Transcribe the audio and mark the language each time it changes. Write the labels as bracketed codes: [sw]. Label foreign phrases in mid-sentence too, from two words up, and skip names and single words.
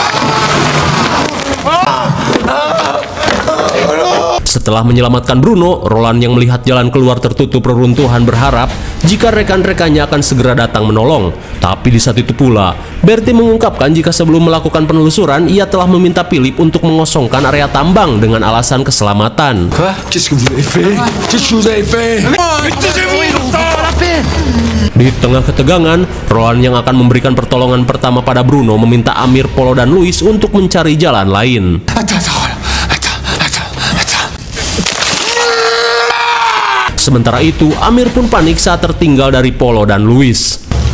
[id] Setelah menyelamatkan Bruno, Roland yang melihat jalan keluar tertutup reruntuhan berharap jika rekan-rekannya akan segera datang menolong. Tapi di saat itu pula, Bertie mengungkapkan jika sebelum melakukan penelusuran, ia telah meminta Philip untuk mengosongkan area tambang dengan alasan keselamatan. [fr] Qu'est-ce que vous avez fait? Qu'est-ce que vous avez fait? [id] Di tengah ketegangan, Roland yang akan memberikan pertolongan pertama pada Bruno meminta Amir, Polo, dan Louis untuk mencari jalan lain. Sementara itu, Amir pun panik saat tertinggal dari Polo dan Louis.